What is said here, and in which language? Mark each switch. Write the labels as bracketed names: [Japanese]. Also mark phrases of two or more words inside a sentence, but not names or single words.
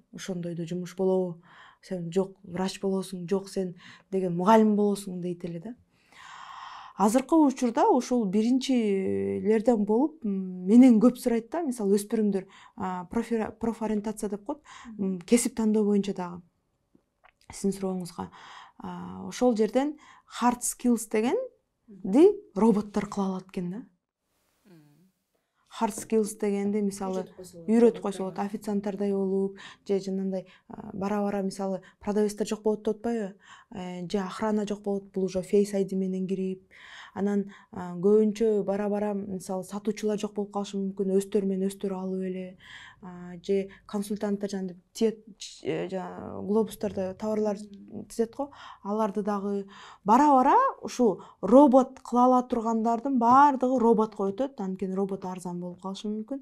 [Kyrgyz] Ошондойдо жумуш болобу? Сен жок врач болосуң, жок сен деген мугалим болосуң дейт эле да. Азыркы учурда ушул биринчилерден болуп менен көп сурайт да. Мисалы өспүрүмдөр профориентация деп коет, кесип тандоо боюнча дагы. Сиздин сурооңузга ошол жерден [English] hard skills [Kyrgyz] дегенди роботтор кыла алат экен да. [English] Hard skills [Kyrgyz] дегенди мисалы үйрөтүп койсо болот, официанттардай болуп, же жанагындай бара-бара мисалы продавецтер жок болот деп атпайбы? Же охрана жок болот, бул уже Face ID менен кирип, анан көбүнчө бара-бара мисалы сатуучулар жок болуп калышы мүмкүн, өздөрү менен өздөрү алып эле, же консультанттар глобустарда товарлар тизет го, аларды дагы бара-бара ушул робот кыла ала тургандардын баардыгы роботко өтөт, анткени робот арзан болуп калышы мүмкүн.